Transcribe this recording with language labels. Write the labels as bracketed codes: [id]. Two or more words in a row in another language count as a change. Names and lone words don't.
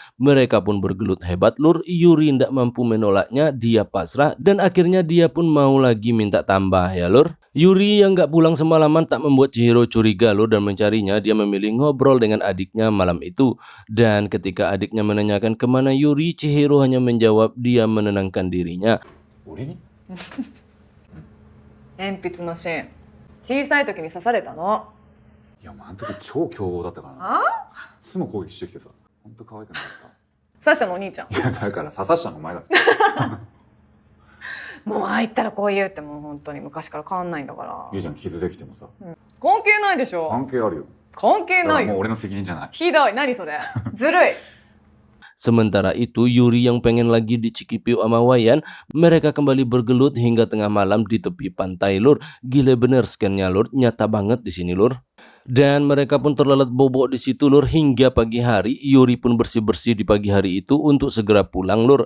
[id] Mereka pun bergelut hebat lur. Yuri tidak mampu menolaknya, dia pasrah dan akhirnya dia pun mau lagi minta tambah ya lur. Yuri yang gak pulang semalaman tak membuat Chihiro curiga lur dan mencarinya. Dia memilih ngobrol dengan adiknya malam itu. Dan ketika adiknya menanyakan kemana Yuri, Chihiro hanya menjawab dia menenangkan dirinya. [ja] 俺に鉛筆の芯小さい時に刺されたの。いや、もうあの時超凶暴だったからな。あいつも攻撃してきてさ、ほんと可愛くなかっ刺したのお兄ちゃん。た。いや、だから刺さしたのお前だ。もうああ言ったらこう言うってもう本当に昔から変わんないんだから。いいじゃん、傷できてもさ。関係ないでしょ。関係あるよ。関係ないよ。だからもう俺の責任じゃない。ひどい。何それ。ずるい。 [id] Sementara itu Yuri yang pengen lagi di Cikipiu sama Wayan, mereka kembali bergelut hingga tengah malam di tepi pantai lur. Gile bener scannya lur, nyata banget di sini lur. Dan mereka pun terlelet bobok di situ lur hingga pagi hari. Yuri pun bersih-bersih di pagi hari itu untuk segera pulang lur.